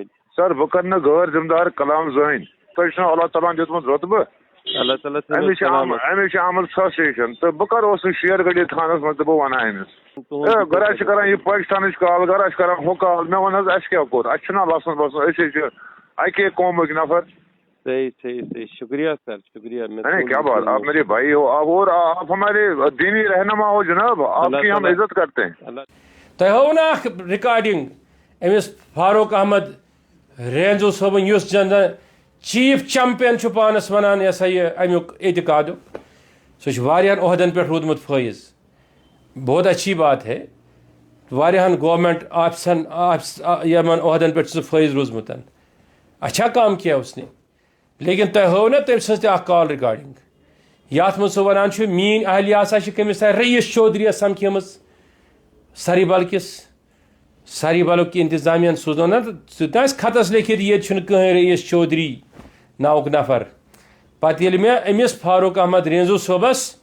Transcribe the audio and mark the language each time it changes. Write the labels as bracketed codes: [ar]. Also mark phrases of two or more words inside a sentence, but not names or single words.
[ks] سر بہٕ کرٕ نہٕ غٲر ذمہٕ دار کلام زٕہٕنۍ تۄہہِ چھُنہ اللہ تعالیٰ ہن دیُتمُت رۄتبہٕ اللہ تعالیٰ أمِس چھِ آمٕژ فرسٹریشن تہٕ بہٕ کر اوسُس شیر گڑی تھانس منٛز تہٕ بہٕ ونہٕ أمِس گرا چھِ کران یہِ پاکستانٕچ کال گرا چھِ کران ہُہ کال مےٚ ووٚن حظ اَسہِ کیٛاہ کوٚر اَسہِ چھُنہ لسُن بسُن أسۍ ہے چھِ اکے قومٕکۍ نفر [ur] صحیح صحیح صحیح شکریہ سر شکریہ کیا بات آپ میرے بھائی ہو اور آپ ہمارے دینی رہنما ہو جناب آپ کی ہم عزت کرتے ہیں [ks] تۄہہِ ہوو نا اکھ رِکاڈِنگ أمِس فاروق احمد رینزو صٲبن یُس زن چیف چمپین چھُ پانس ونان یہ سا یہ امیُک اعتقادُک سُہ چھُ واریاہن عہدن پٮ۪ٹھ روٗدمُت فٲیض [ur] بہت اچھی بات ہے [ks] واریاہن گورمنٹ آفسن یمن عہدن پٮ۪ٹھ چھُ سُہ فٲیض روٗزمُت [ur] اچھا کام کیا اس نے [ks] لیکن تۄہہِ ہوو نا تٔمۍ سٕنٛز تہِ اکھ [en] call recording [ks] یتھ منٛز سُہ ونان چھُ میٲنۍ اہلیہ ہسا چھِ کٔمِس تانۍ رئیٖس چودھری یس سمکھیمٕژ ساری بل کِس ساری بلُک انتظامیہ سوٗزنو نا سُہ تہِ آسہِ خطس لیکھِتھ ییٚتہِ چھُنہٕ کٕہٕنۍ رئیٖس چودھری ناوُک نفر پتہٕ ییٚلہِ مےٚ أمِس فاروق احمد رینزو صٲبس